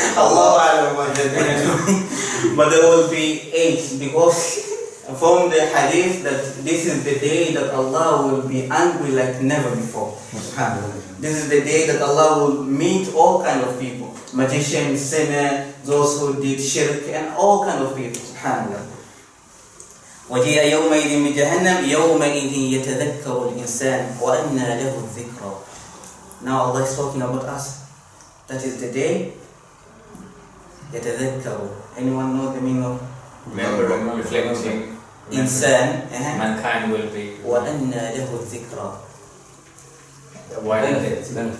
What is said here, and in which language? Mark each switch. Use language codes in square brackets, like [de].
[en] Allah Alam what they're gonna do. But there will be 8 because from the hadith that this is the day that Allah will be angry like never before. SubhanAllah. This is the day that Allah will meet all kind of people. Magicians, sinners, those who did shirk and all kind of people. SubhanAllah. [ar] وجيء يومئذ بجهنم يومئذ يتذكر الإنسان وأنى له الذكرى. [en] Now Allah is talking about us. That is the day يتذكر. Anyone know the meaning of Remembering, reflecting. [ar] إنسان? [en] Mankind will be. [ar] وأنى له الذكرى. [en] Why Benefits.